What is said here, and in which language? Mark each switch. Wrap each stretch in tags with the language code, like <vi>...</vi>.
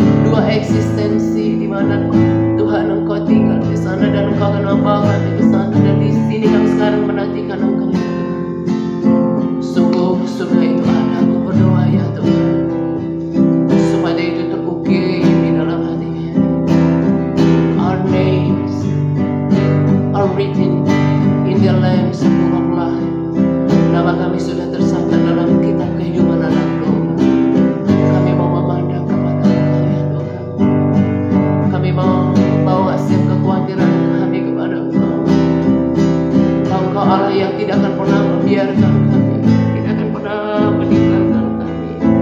<id>Dua eksistensi di mana Tuhan Engkau tinggal di sana dan Engkau akan membawa kami ke sana, dan di sini kami sekarang menantikan Engkau. Sungguh surga itu ada. Aku berdoa ya Tuhan, supaya itu terukir di dalam hati kami.</id> <en>Our names are written in the Lamb's Book of Life.</en> <id>Nama kami sudah tercatat dalam kitab kehidupan anak domba. Kami mau memandang kepada Engkau ya Tuhan. Kami mau bawa setiap kekhawatiran kami kepada Engkau. Engkau Allah yang tidak akan pernah membiarkan kami, tidak akan pernah meninggalkan kami.</id>